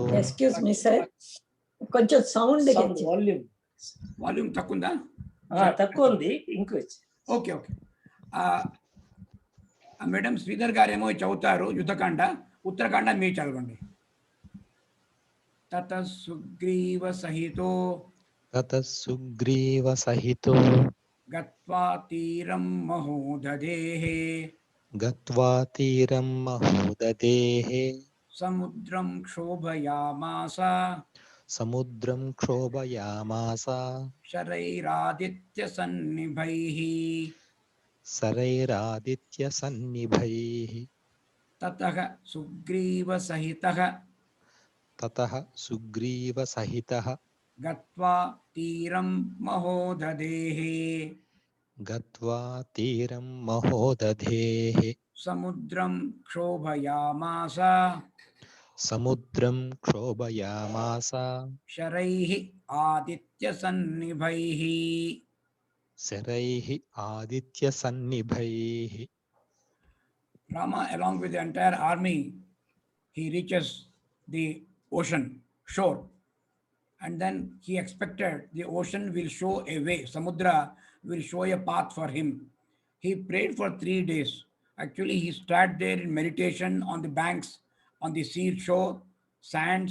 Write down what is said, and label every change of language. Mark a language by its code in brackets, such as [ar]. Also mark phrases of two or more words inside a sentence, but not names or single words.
[en] Excuse me, [te] sir. కొంచెం సౌండ్ వాల్యూమ్ Volume takunda? తక్కువ ఉంది ఇంక్రీజ్. [en] Okay. [te] మేడం శ్రీధర్ గారేమో చదువుతారు యుద్ధకాండ, ఉత్తరకాండ మీరు చదవండి. [sa] తత సుగ్రీవ సహితో ततः सुग्रीव सहितो గత్వా తీరం మహోదధేః गत्वा तीरं महोदधेः సముద్రం క్షోభయామాస समुद्रं क्षोभयामास శరైరాదిత్య సన్నిభైః सरैरादित्यसन्निभैः తతః సుగ్రీవ సహితః ततः सुग्रीवसहितः గత్వా తీరం మహోదధేః गत्वा तीरं महोदधेः సముద్రం క్షోభయామాస समुद्रं क्षोभयामास శరైః ఆదిత్య సన్నిభైః. शरैः आदित्यसन्निभैः. [en] Rama, along with the entire army, he reaches the ocean shore, and then he expected the ocean will show a way, Samudra will show a path for him. He prayed for 3 days. Actually, he sat there in meditation on the banks, on the sea shore, sands.